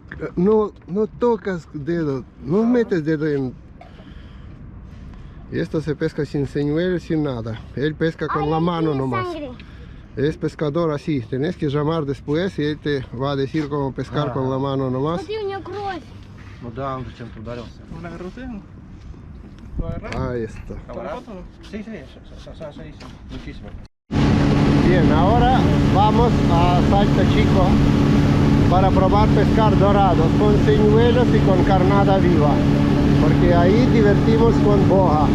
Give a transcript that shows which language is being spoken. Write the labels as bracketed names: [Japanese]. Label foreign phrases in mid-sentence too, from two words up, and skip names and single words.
[Spanish] No tocas dedo, no metes dedo en... Y esto se pesca sin señuelos, sin nada. Él pesca con la mano nomás. Sangre. Es pescador así. Tenés que llamar después y él te va a decir cómo pescar con la mano nomás. [Russian] Смотри, у нее кровь. Ну да, он зачем-то ударился. [Spanish] ¿No la agarró usted? ¿No? ¿Lo agarraron? Ahí está. ¿Con la foto, no? Sí, sí, sí, muchísimo. Bien, ahora vamos a Salto Chico para probar pescar dorados con señuelos y con carnada viva, porque ahí divertimos con boga.